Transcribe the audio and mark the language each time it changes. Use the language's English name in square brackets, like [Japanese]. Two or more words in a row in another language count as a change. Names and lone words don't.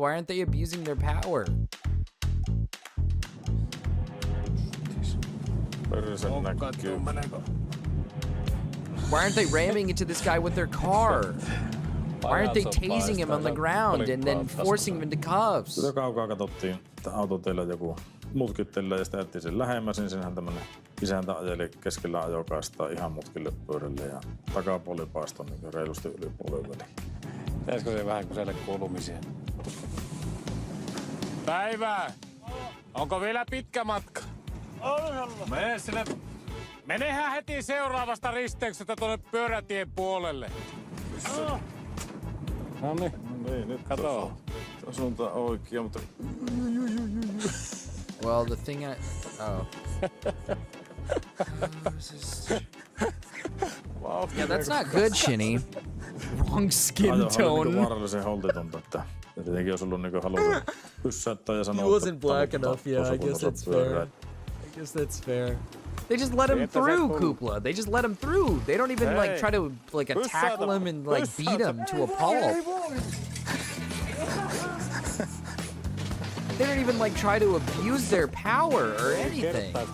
[English] Why aren't they abusing their power? [Finnish] Persen näkyy. [English] Why aren't they ramming into this guy with their car? Why aren't they tasing him on the ground and then forcing him into cuffs? [Finnish] Sitä kaukaa katsottiin, että auto teillä joku mutkittelee ja sitä jätti sen lähemmäs, niin senhän tämmönen isäntä ajeli keskellä ajokaistaa ihan mutkille pyörälle ja takapuoli paistoi niin reilusti yli puolen väliin. Pitäisikö se vähän kysellä kuulumisia? Päivää! Onko vielä pitkä matka? Mene sinne. Menehän heti seuraavasta risteyksestä tuonne pyörätien puolelle. No niin, nyt kato. Suunta oikea, mutta... [English] Well, the thing I... Oh. Yeah, that's not good, Shinny. Wrong skin tone. [Finnish] Ajo vaarallisen holtitonta, että tietenkin olisi ollut niinku halunnut pyssäyttää ja sanoa, [English] He wasn't black enough, yeah, I guess that's fair. I guess that's fair. They just let him through, Kupla. They just let him through. They don't even like try to like tackle him and like beat him to a pulp. They don't even like try to abuse their power or anything.